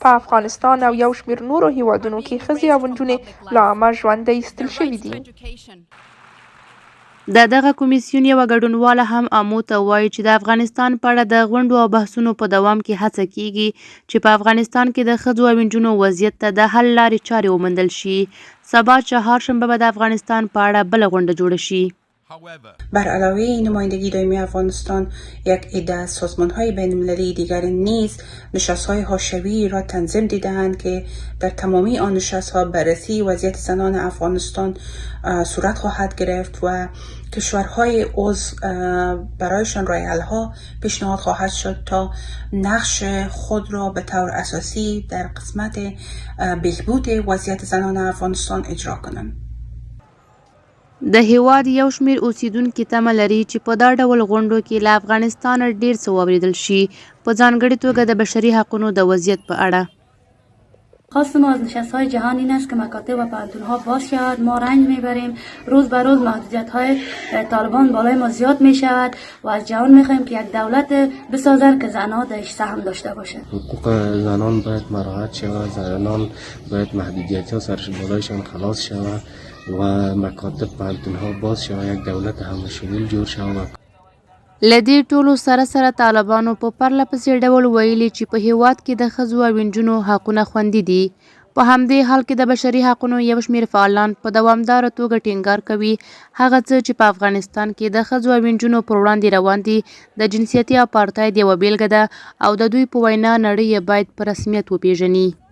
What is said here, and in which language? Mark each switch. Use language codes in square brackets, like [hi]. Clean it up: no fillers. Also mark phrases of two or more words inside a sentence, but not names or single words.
[ps] په افغانستان او یو شمېر نورو هیوادونو کې ښځې او نجونې له عامه ژونده ایستل شوي دي. د دغه کمیسیون یوه ګډونواله هم امو ته وایي چې د افغانستان په اړه د غونډو او بحثونو په دوام کې هڅه کیږي چې په افغانستان کې د ښځو او نجونو وضعیت ته د حل لارې چارې وموندل شي. سبا چهارشنبه به د افغانستان په اړه بله غونډه جوړه شي. [fa] بر علاوه نمایندگی دائمی افغانستان یک عده از سازمان‌های بین‌المللی دیگر نیز نشست‌های حاشیه‌ای را تنظیم دیده‌اند که در تمامی آن نشست‌ها بررسی وضعیت زنان افغانستان صورت خواهد گرفت و کشورهای عضو برایشان راه حل‌ها پیشنهاد خواهد شد تا نقش خود را به طور اساسی در قسمت بهبود وضعیت زنان افغانستان اجرا کنند. [ps] د هیواد یو شمېر اوسیدونکي تمه لري چې په دا ډول غونډو کې له افغانستانه ډېر څه واورېدل شي، په ځانګړې توګه د بشري حقونو د وضعیت په اړه. [fa] خواست ما از نشست‌های جهان این است که مکاتب و پانتون‌ها باز شود. ما رنج میبریم، روز به روز محدودیت‌های طالبان بالای ما زیاد میشود و از جهان میخوایم که یک دولت بسازن که زنها درش سهم داشته باشند. حقوق زنان باید مراعات شود، زنان باید محدودیت‌ها سرش بالایشان خلاص شود و مکاتب پانتون‌ها باز شود، یک دولت همشمول جوړ شود. [ps] له دې ټولو سره سره طالبانو په پرله پسې ډول ویلي چې په هیواد کې د ښځو او نجونو حقونه خوندي دي. په همدې حال کې د بشري حقونو یو شمېر فعالان په دوامداره توګه ټینګار کوي هغه څه چې په افغانستان کې د ښځو او نجونو پر وړاندې روان دي د جنسیتي اپارتاید یوه بیلګه ده او د دوی په وینا نړۍ یې باید په رسمیت وپیژني.